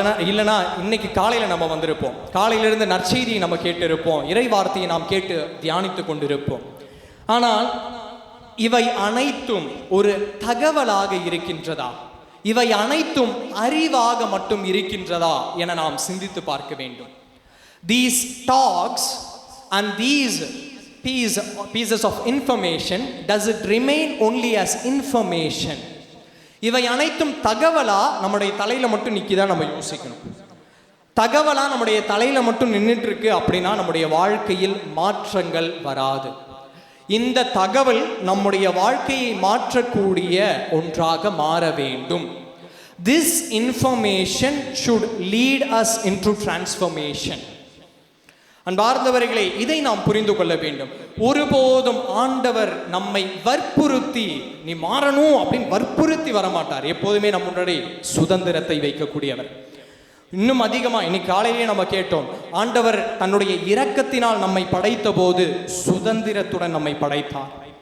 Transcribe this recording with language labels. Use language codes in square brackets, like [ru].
[ta] இல்லைனா இன்னைக்கு காலையில் நம்ம வந்திருப்போம். காலையிலிருந்து நற்செய்தியை நம்ம கேட்டு இருப்போம், இறை வார்த்தையை நாம் கேட்டு தியானித்து கொண்டிருப்போம். ஆனால் இவை அனைத்தும் ஒரு தகவலாக இருக்கின்றதா, இவை அனைத்தும் அறிவாக மட்டும் இருக்கின்றதா என நாம் சிந்தித்து பார்க்க வேண்டும். [en] These talks and these pieces of information, does it remain only as information? [ta] இவை அனைத்தும் தகவலா நம்முடைய தலையில மட்டும் நிற்கிதா நம்ம யோசிக்கணும். தகவலா நம்முடைய தலையில மட்டும் நின்றுட்டு இருக்கு அப்படின்னா நம்முடைய வாழ்க்கையில் மாற்றங்கள் வராது. இந்த தகவல் நம்முடைய வாழ்க்கையை மாற்றக்கூடிய ஒன்றாக மாற வேண்டும். [en] This information should lead us into transformation. [ta] அன்பார்ந்தவர்களே, இதை நாம் புரிந்து கொள்ள வேண்டும். ஒருபோதும் ஆண்டவர் நம்மை வற்புறுத்தி நீ மாறணும் அப்படின்னு வற்புறுத்தி வரமாட்டார். எப்போதுமே நம் முன்னாடி சுதந்திரத்தை வைக்கக்கூடியவர். இன்னும் அதிகமாக இன்னைக்கு காலையிலேயே நம்ம கேட்டோம், ஆண்டவர் தன்னுடைய இரக்கத்தினால் நம்மை படைத்த போது சுதந்திரத்துடன் நம்மை படைத்தார்.